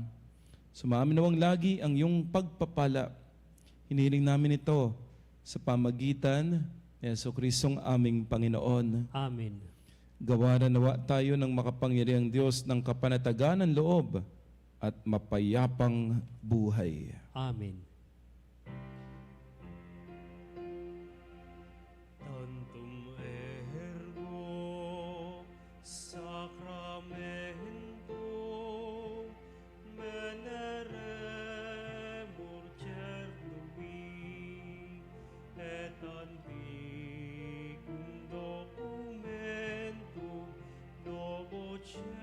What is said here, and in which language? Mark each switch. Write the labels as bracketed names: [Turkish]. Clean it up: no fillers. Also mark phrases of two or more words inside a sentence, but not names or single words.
[Filipino] Sumaminawang lagi ang iyong pagpapala. Hinihiling namin ito sa pamagitan ni Jesucristong aming Panginoon. Amen. Gawa na nawa tayo ng makapangyarihang Diyos ng kapanatagan ng loob at mapayapang buhay. Amen. [Latin] Tantum ergo sacramento veneremur cernui et antiquum documentum novoce